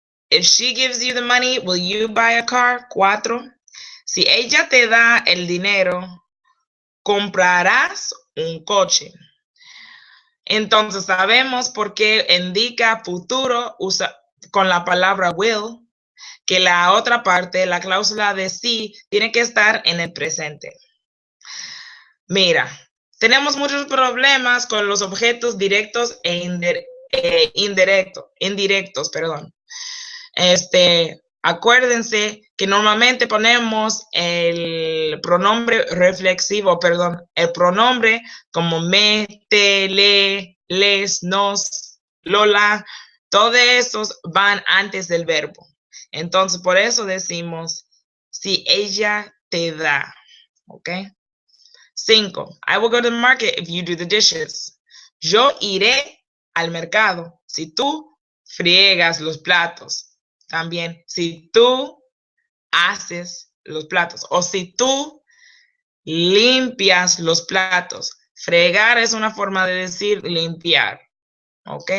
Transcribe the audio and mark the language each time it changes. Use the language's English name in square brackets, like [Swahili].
[English] If she gives you the money, will you buy a car? [Spanish] 4. Si ella te da el dinero, comprarás un coche. Entonces sabemos por qué indica futuro usa con la palabra will, que la otra parte, la cláusula de sí, tiene que estar en el presente. Mira, tenemos muchos problemas con los objetos directos e indirectos, perdón. Acuérdense que normalmente ponemos el pronombre reflexivo, el pronombre como me, te, le, les, nos, lola, todos esos van antes del verbo. Entonces, por eso decimos, si ella te da, ¿ok? 5. [English] I will go to the market if you do the dishes. [Spanish] Yo iré al mercado si tú friegas los platos. También, si tú haces los platos o si tú limpias los platos. Fregar es una forma de decir limpiar, ¿ok?